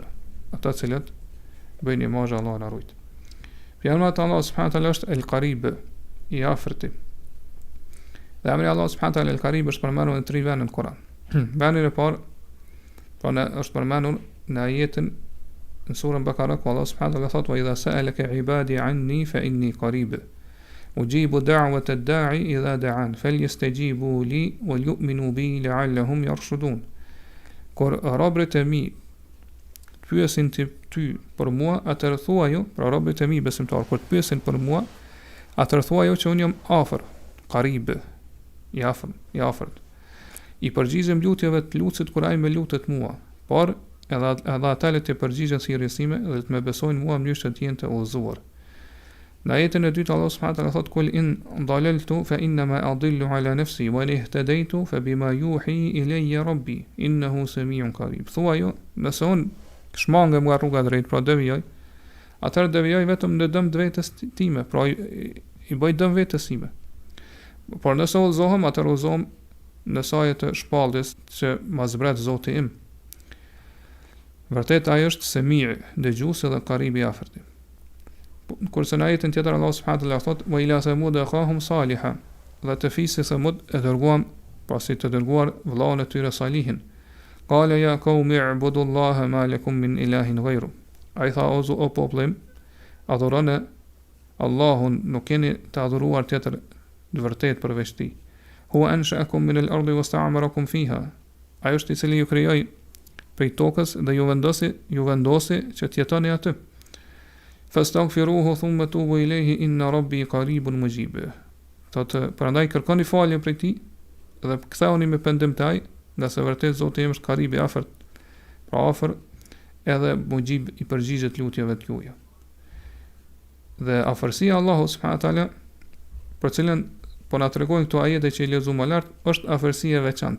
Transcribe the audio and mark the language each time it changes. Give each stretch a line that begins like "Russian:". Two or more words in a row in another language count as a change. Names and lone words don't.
Albanian: Ata të cilët bëjnë imazhe, Allahu na ruaj. Fjala e Allahut
Arabic: سبحانه تعالى
Albanian: është El-Karib, I afërti. Dhe emri Allahu
Arabic: سبحانه تعالى
Albanian: El-Karib është përmendur në 3 vende në Kur'an. Vendi I parë po është përmendur në ajetin në surën Bakara ku Allahu
Arabic: سبحانه تعالى
Albanian: thotë:
Arabic: "وإذا سألك عبادي عني فإني قريب. أجيب دعوة الداع إذا دعان فليستجيبوا لي وليؤمنوا بي لعلهم يرشدون."
Albanian: Kur robërit e mi pyesin ty për mua, atëherë thuaju, pra robërit e mi besimtar, kur të pyesin për mua, atëherë thuaju që unë jam afër, qarib, I afërt. I përgjigjem lutjeve të lutësit kur ai më lutet mua, por edhe ata le të përgjigjen thirrjesime dhe të më besojnë mua në mënyrë që të jenë të udhëzuar. Në ajetin e dytë Allah
Arabic: سبحانه وتعالى
Albanian: thot
Arabic: قل إن ضللت فإنما أضل على نفسي وإن اهتديت فبما يوحي إلي ربي إنه سميع قريب.
Albanian: Thuaj, nëse unë shmangem nga rruga drejt, pra devijoj, atëherë devijoj vetëm në dëm të vetes time, pra i bëj dëm vetes time. Por nëse udhëzohem, atëherë udhëzohem në saj të shpalljes që ma zbret Zoti im. Vërtet ai është Semi', dëgjuesi dhe Qarib i afërt. Kurse në ajetin tjetër Allah
Arabic: سبحانه وتعالى
Albanian: thot
Arabic: وإلى ثمود أخاهم صالحا,
Albanian: dhe të fisë Thamud e dërguam, pasi të dërguar vëllain e tyre Salihin.
Arabic: قال يا قوم اعبدوا الله ما لكم من إله غيره.
Albanian: Ai tha o popullim, adhuroni Allahun, nuk keni të adhuruar tjetër në vërtet përveç tij.
Arabic: هو أنشأكم من الأرض واستعمركم فيها.
Albanian: Ai është i cili ju krijoi prej tokës dhe ju vendosi që të jetoni aty.
Arabic: فاستغفروه ثم توبوا إليه إن ربي قريب مجيب.
Albanian: Thotë, prandaj kërkoni falje prej tij dhe ktheuni me pendim te ai, nga se vërtet Zoti im është Qarib i afërt, pra afër edhe mujib i përgjigjet lutjeve të juaja. Dhe afërsia e Allahut
Arabic: سبحانه وتعالى,
Albanian: për cilën po na tregojnë këto ajete që i lexuam më lart, është afërsia e veçantë.